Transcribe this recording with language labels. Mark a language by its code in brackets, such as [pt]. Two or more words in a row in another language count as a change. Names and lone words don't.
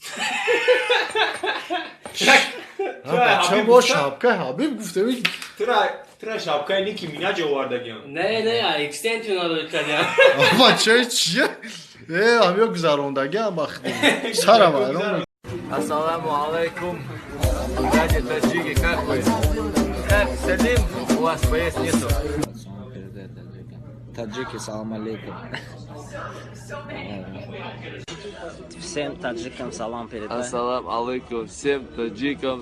[tg] Ча бо шапкаи Ҳабиб гуфтем. Тра шапкаи Ники Минаҷ овардагиам. [ru] Не, экстенсию надо кадя. [tg] Ама чия? Амё гузарондагӣ бахти. Сарам айрон. [ar] السلام عليكم. [ru] Дядя таджики, как вы? Как Салим? У вас поесть нету. Таджики, [ar] سلام عليكم. [ru] Всем таджикам салам передай. [ar] السلام عليكم. [ru] Всем таджикам.